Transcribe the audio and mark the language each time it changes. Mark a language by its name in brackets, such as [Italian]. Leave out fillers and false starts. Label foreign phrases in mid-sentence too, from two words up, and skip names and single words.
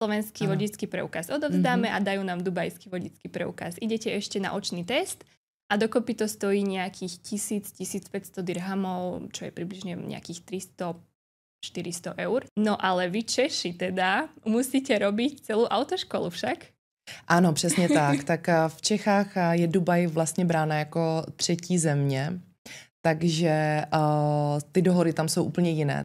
[Slovak] Slovenský vodičský preukaz odovzdáme a dajú nám dubajský vodičský preukaz. Idete ešte na očný test a dokopy to stojí nejakých 1000-1500 dirhamov, čo je približne nejakých 300-400 eur. No ale vy Češi teda musíte robiť celú autoškolu však? [Czech] Ano, přesně tak. Tak v Čechách je Dubaj vlastně brána jako třetí země, takže ty dohody tam jsou úplně jiné.